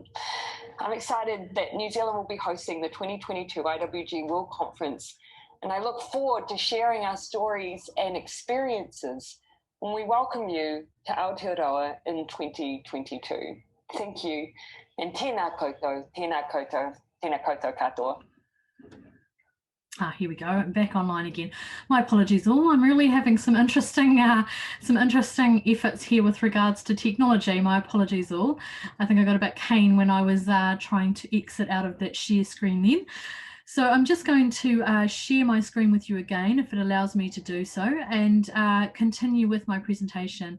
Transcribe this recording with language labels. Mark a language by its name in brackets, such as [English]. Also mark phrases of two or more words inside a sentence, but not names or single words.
[English] I'm excited that New Zealand will be hosting the 2022 IWG World Conference, and I look forward to sharing our stories and experiences when we welcome you to Aotearoa in 2022. Thank you, and [Māori] tēnā koutou, tēnā koutou, tēnā koutou katoa. [English] Here we go, back online again. My apologies all. I'm really having some interesting efforts here with regards to technology. My apologies all. I think I got a bit keen when I was trying to exit out of that share screen then. So I'm just going to share my screen with you again, if it allows me to do so, and continue with my presentation.